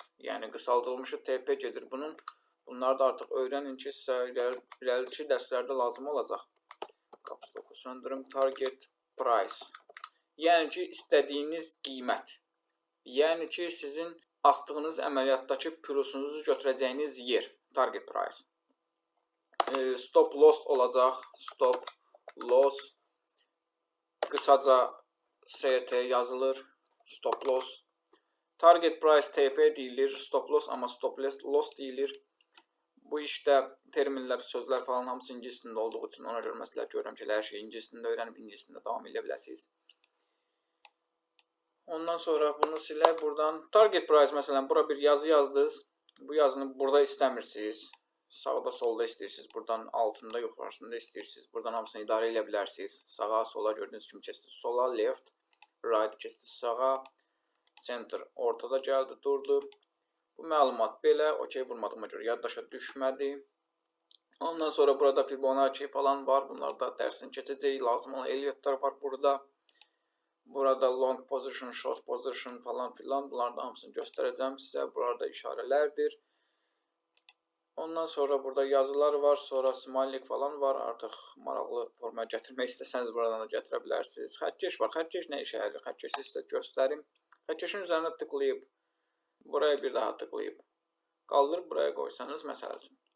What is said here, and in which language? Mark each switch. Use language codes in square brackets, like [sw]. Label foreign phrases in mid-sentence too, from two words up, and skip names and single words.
[az] Yəni qısaldılmışı TP gedir bunun. Bunları da artıq öyrənin ki, sizə irəlici dərslərdə lazım olacaq. Kapsloku söndürüm. [en] Target Price. [az] Yəni ki, istədiyiniz qiymət. Yəni ki, sizin astığınız əməliyyatdakı pulusunuzu götürəcəyiniz yer. [en] Target Price. Stop Loss olacaq. Stop Loss. [az] Qısaca ST yazılır. [en] Stop Loss. Target Price TP deyilir. Stop Loss amma Stop Loss deyilir. [az] Bu işdə terminlər, sözlər falan hamısı ingilisində olduğu üçün ona görə məsləhət görürəm ki, hər şeyi ingilisində öyrənib ingilisində davam edə biləsiniz. Ondan sonra bunu silək buradan. [en] Target Price [az] məsələn, bura bir yazı yazdınız. Bu yazını burada istəmirsiniz. Sağda, solda istəyirsiniz. Buradan altında, yuxarısında istəyirsiniz. Buradan hamısını idarə edə bilərsiniz. Sağa, sola gördüyünüz kimi keçdiniz. Sola, [en] left, right keçdiniz. [az] Sağa, center ortada gəldi, durdu. Bu məlumat belə, okey vurmadığıma görə yaddaşa düşmədi. Ondan sonra burada Fibonacci falan var. Bunlar da dərsini keçəcək. Lazım olan Elliotlar var burada. Burada [en] long position, short position [az] falan filan. Bunları da hamısını göstərəcəm sizə. Burada işarələrdir. Ondan sonra burada yazılar var. Sonra smiley falan var. Artıq maraqlı formaya gətirmək istəsəniz buradan da gətirə bilərsiniz. Xətkeş var. Xətkeş nə işə yarayır? Xətkeşi sizə göstərim. Xətkeşin üzərinə tıklayıb buraya bir daha tıklayıb qaldırıb buraya qoysanız məsəl üçün.